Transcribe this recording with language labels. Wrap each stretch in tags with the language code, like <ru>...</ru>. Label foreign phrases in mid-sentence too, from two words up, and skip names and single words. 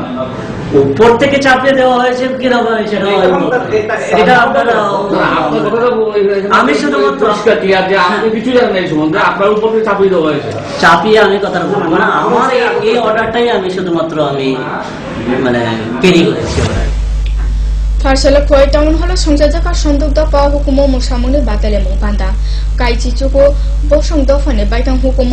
<bn>উপর থেকে চাপিয়ে দেওয়া হয়েছে কিরকম এটা আপনারা আমি শুধুমাত্র আপনি কিছু জানেন এই সম্বন্ধে, আপনার উপর থেকে চাপিয়ে দেওয়া হয়েছে। চাপিয়ে আমি কথা বলবো না, আমার এই অর্ডারটাই আমি শুধুমাত্র আমি মানে ক্যারি করেছি অর্ডার।</bn> <trp>Farsala Khoi Town Hall Songjaka Sondukda Pa Hukumo Musamuni Batale Mupanda Kaichi Chuko Bosong Dofane Baitang Hukumo</trp>